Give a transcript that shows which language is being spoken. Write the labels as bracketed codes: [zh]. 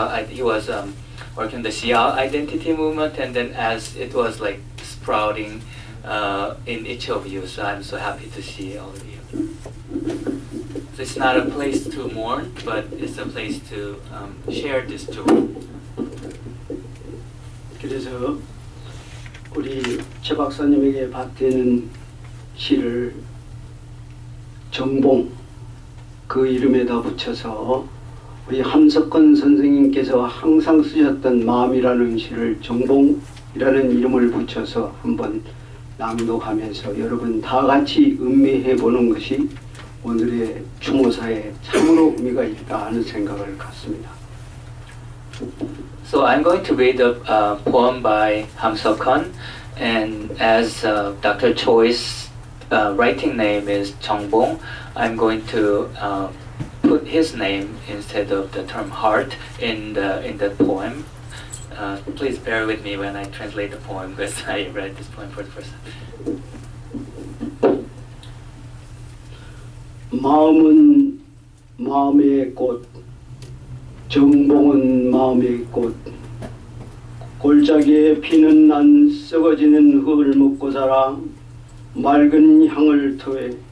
[en] He was working on the CL identity movement, and then as it was like sprouting in each of you, so I'm so happy to see all of you. So it's not a place to mourn, but it's a place to share this joy. [ko] 그래서 우리 최 박사님에게 밭되는 시를 정봉 그 이름에다 붙여서 우리 함석헌 선생님께서 항상 쓰셨던 마음이라는 시를 정봉 이름을 붙여서 한번 낭독하면서 여러분 다 같이 음미해 보는 것이 오늘의 추모사에 참으로 의미가 있다 하는 생각을 갖습니다. [en] So I'm going to read a poem by Hamseok-hun, and as Dr. Choi's writing name is Jeongbong, I'm going to put his name instead of the term heart in the poem. Please bear with me when I translate the poem because I read this poem for the first time. [ko] 마음은 마음의 꽃, 정봉은 마음의 꽃. 골짜기에 피는 난 썩어지는 흙을 먹고 살아 맑은 향을 토해.